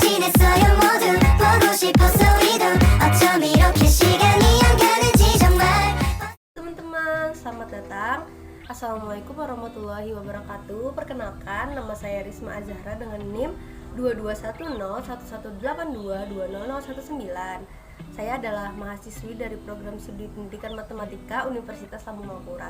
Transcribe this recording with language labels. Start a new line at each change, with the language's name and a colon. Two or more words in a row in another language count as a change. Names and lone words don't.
Korean: 있어요 모두 보고 싶어서 이도 어쩜 이렇게 시간이 안 가는지 정말.
Indonesian: Teman-teman, selamat datang.
Arabic: السلام عليكم ورحمة الله وبركاته.
Indonesian: Perkenalkan, nama saya Risma Azahra dengan NIM 22101182200019. Saya adalah mahasiswi dari program studi pendidikan matematika Universitas Lambung Mangkurat.